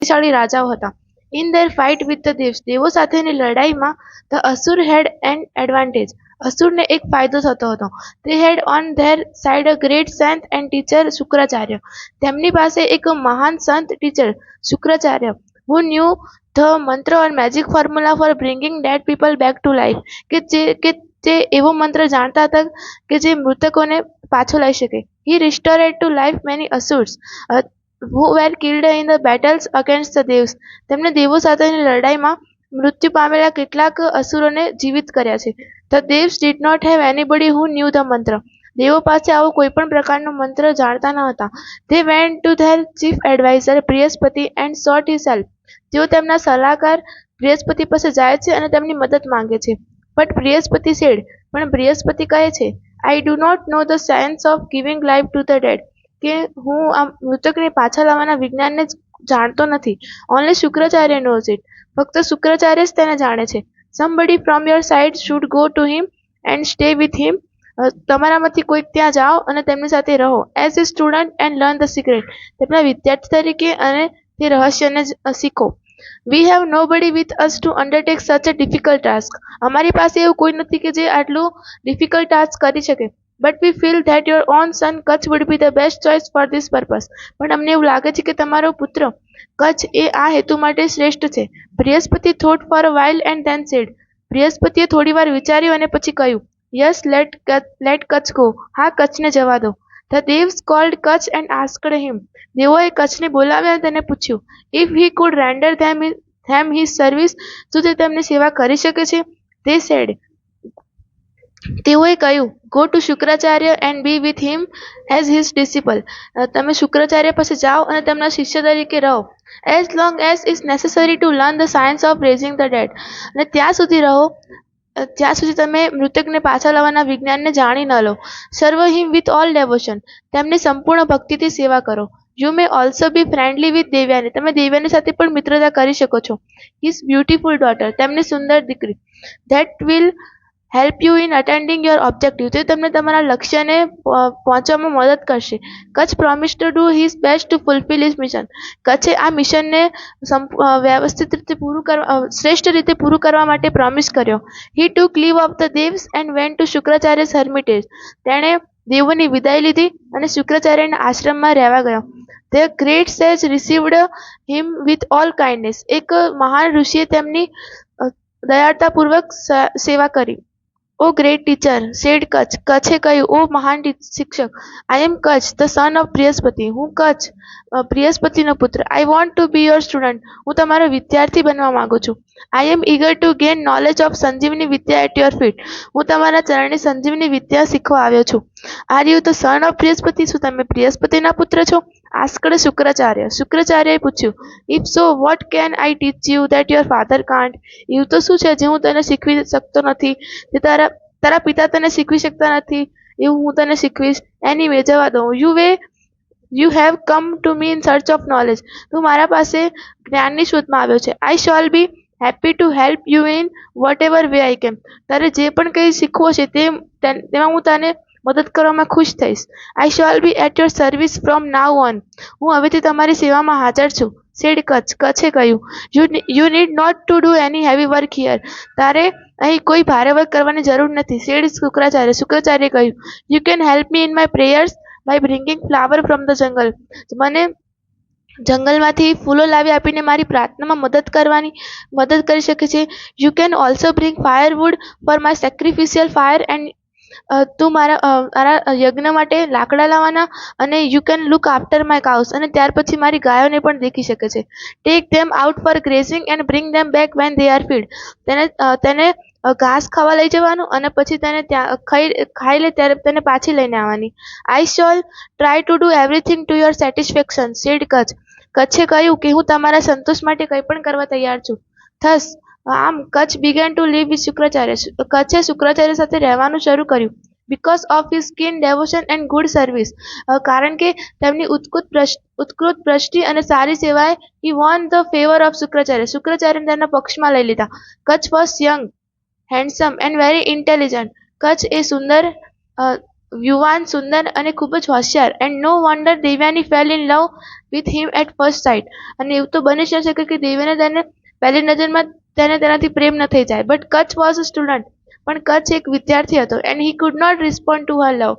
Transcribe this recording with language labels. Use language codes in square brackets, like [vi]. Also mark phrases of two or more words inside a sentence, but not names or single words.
[gu] શક્તિશાળી રાજાઓ હતા. [en] in their fight with the devs, [gu] દેવો સાથેની લડાઈમાં [en] the asur had an advantage, [gu] અસુરને એક ફાયદો થતો હતો. [en] they had on their side a great saint and teacher શુક્રાચાર્ય, [gu] તેમની પાસે એક મહાન સંત ટીચર શુક્રાચાર્ય, [en] who knew the મંત્ર or magic formula for bringing dead people back to life, [gu] કે જે એવો મંત્ર જાણતા હતા કે જે મૃતકોને પાછો લાવી શકે. [en] he restored to life many asurs who were killed in the battles against the devs, [gu] તેમણે દેવો સાથેની લડાઈમાં મૃત્યુ પામેલા કેટલાક અસુરોને જીવિત કર્યા છે. [en] The devs did not have anybody who knew the મંત્ર, [gu] દેવો પાસે આવો કોઈ પણ પ્રકારનો મંત્ર જાણતા ન હતા. [en] They went to their chief advisor બૃહસ્પતિ and sought his help, [gu] તેઓ તેમના સલાહકાર બૃહસ્પતિ પાસે જાય છે અને તેમની મદદ માંગે છે. [en] But બૃહસ્પતિ said, [gu] પણ બૃહસ્પતિ કહે છે, [en] I do not know the science of giving life to the dead, [gu] કે હું આ મૃતકને પાછા લાવવાના વિજ્ઞાનને જાણતો નથી. [en] Only શુક્રાચાર્ય knows it, [gu] ફક્ત શુક્રાચાર્ય જ તેને જાણે છે. [en] Somebody from your side should go to him and stay with him, [gu] તમારામાંથી કોઈક ત્યાં જાઓ અને તેમની સાથે રહો. [en] As a student and learn the secret, [gu] તેમના વિદ્યાર્થી તરીકે અને તે રહસ્યને શીખો. [en] We have nobody with us to undertake such a difficult task, [gu] અમારી પાસે એવું કોઈ નથી કે જે આટલું [en] difficult task [gu] કરી શકે. [en] But we feel that your own son Kach would be the best choice for this purpose, [gu] પણ અમને એવું લાગે છે કે તમારો પુત્ર કચ્છ એ આ હેતુ માટે શ્રેષ્ઠ છે. [en] બૃહસ્પતિ thought for a while and then said, [gu] બૃહસ્પતિએ થોડીવાર વિચાર્યું અને પછી કહ્યું, [en] Yes, let Kach go, [gu] હા કચ્છને જવા દો. [en] The devs called Kach and asked him, [gu] દેવોએ કચ્છને બોલાવ્યા અને તેને પૂછ્યું, [en] if he could render them his service, [gu] શું તે તેમની સેવા કરી શકે છે? [en] They said, [gu] તેઓએ કહ્યું, [en] go to શુક્રાચાર્ય and be with him as his disciple, [gu] તમે શુક્રાચાર્ય પાસે જાઓ અને તેમના શિષ્ય તરીકે રહો. [en] As long as is necessary to learn the science of raising the dead, [gu] અને ત્યાં સુધી રહો જ્યાં સુધી તમે મૃતકને પાછા લાવવાના વિજ્ઞાનને જાણી ન લો. [en] Serve him with all devotion, [gu] તેમની સંપૂર્ણ ભક્તિથી સેવા કરો. [en] You may also be friendly with દેવ્યાની, [gu] તમે દેવ્યાની સાથે પણ મિત્રતા કરી શકો છો. [en] His beautiful daughter, [gu] તેમની સુંદર દીકરી. [en] That will help you in attending your objective, [gu] તે તમને તમારા લક્ષ્યને પહોંચવામાં મદદ કરશે. [en] કચ્છ promised to do his best to fulfill his mission, [gu] કચ્છે આ મિશનને વ્યવસ્થિત રીતે શ્રેષ્ઠ રીતે પૂરું કરવા માટે પ્રોમિસ કર્યો. [en] He took leave of the devs and went to શુક્રાચાર્ય's hermitage, [gu] તેણે દેવોની વિદાય લીધી અને શુક્રાચાર્યના આશ્રમમાં રહેવા ગયો. [en] The great sage received him with all kindness, [gu] એક મહાન ઋષિએ તેમની દયાળતાપૂર્વક સેવા કરી. [en] O great teacher, said Kach, [gu] કચ્છે કહ્યું, ઓ મહાન શિક્ષક, [en] I am Kach, the son of બૃહસ્પતિ, [gu] હું કચ્છ બૃહસ્પતિનો પુત્ર. [en] I want to be your student, [gu] હું તમારો વિદ્યાર્થી બનવા માંગુ છું. [en] I am eager to gain knowledge of સંજીવની વિદ્યા at your feet, [gu] હું તમારા ચરણે સંજીવની વિદ્યા શીખવા આવ્યો છું. [en] Are you the son of બૃહસ્પતિ, [gu] શું તમે બૃહસ્પતિના પુત્ર છો? આસ્કડ શુક્રાચાર્ય, શુક્રાચાર્યએ પૂછ્યું, [en] If so, what can I teach you that your father can't? [gu] એવું તો શું છે જે હું તને શીખવી શકતો નથી, તે તારા પિતા તને શીખવી શકતા નથી, એવું હું તને શીખવીશ. Anyway, જવા દો. [en] You have come to me in search of knowledge, [gu] તું મારા પાસે જ્ઞાનની શોધમાં આવ્યો છે. [en] I shall be happy to help you in whatever way I can, [gu] તારે જે પણ કંઈ શીખવો છે તેમાં હું તને મદદ કરવામાં ખુશ થઈશ. [en] I shall be at your service from now on, [gu] હું હવેથી તમારી સેવામાં હાજર છું. [en] Said Kach, [gu] કચ્છે કહ્યું, [en] You need not to do any heavy work here, [gu] તારે અહીં કોઈ ભારે વર્ક કરવાની જરૂર નથી. [en] Said શુક્રાચાર્ય, [gu] શુક્રાચાર્યએ કહ્યું, [en] You can help me in my prayers by bringing flower from the jungle, [gu] મને જંગલમાંથી ફૂલો લાવી આપીને મારી પ્રાર્થનામાં મદદ કરી શકે છે. [en] You can also bring firewood for my sacrificial fire and [gu] તું મારા યજ્ઞ માટે લાકડા લાવવાના અને [en] you can look after my cows, [gu] અને ત્યાર પછી મારી ગાયોને પણ દેખી શકે છે. [en] Take them out for grazing and bring them back when they are fed, [gu] તેને ઘાસ ખાવા લઈ જવાનું અને પછી તેને ખાઈ લે ત્યારે તેને પાછી લઈને આવવાની. [en] I shall try to do everything to your satisfaction, said Kach, [gu] કચ્છે કહ્યું કે હું તમારા સંતોષ માટે કંઈ પણ કરવા તૈયાર છું. [en] Thus આમ Kach began to live with શુક્રાચાર્ય, [gu] કચ્છે શુક્રાચાર્ય સાથે રહેવાનું શરૂ કર્યું. [en] Because of his keen devotion and good service, [gu] કારણ કે તેમની ઉત્કૃત દ્રષ્ટિ અને સારી સેવાએ [en] he won the favor of શુક્રાચાર્ય, [gu] શુક્રાચાર્યને તેના પક્ષમાં લઈ લીધા. [en] Kach was young, handsome and very intelligent, [gu] કચ્છ એ સુંદર યુવાન, સુંદર અને ખૂબ જ હોશિયાર. [en] And no wonder Devyani fell in love with him at first sight. [gu] અને એવું તો બની ન શકે કે દેવયાને તેને પહેલી નજરમાં તેને તેનાથી પ્રેમ ન થઈ જાય. [en] But Kach was a student. [gu] પણ કચ્છ એક વિદ્યાર્થી હતો. [en] And he could not respond to her love.